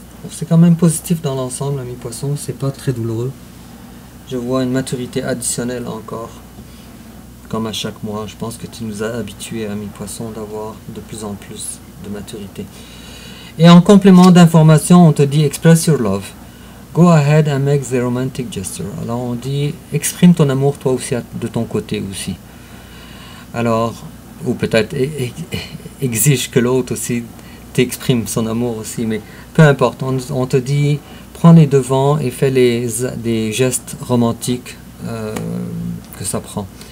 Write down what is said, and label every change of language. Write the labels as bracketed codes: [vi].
[fr] C'est quand même positif dans l'ensemble, ami poisson, c'est pas très douloureux. Je vois une maturité additionnelle encore. Comme à chaque mois, je pense que tu nous as habitués, ami poisson, d'avoir de plus en plus de maturité. Et en complément d'information, on te dit [en] express your love. Go ahead and make the romantic gesture. [fr] Alors on dit exprime ton amour toi aussi de ton côté aussi. Alors, ou peut-être exige que l'autre aussi t'exprime son amour aussi, mais peu importe, on te dit prends les devants et fais des gestes romantiques que ça prend.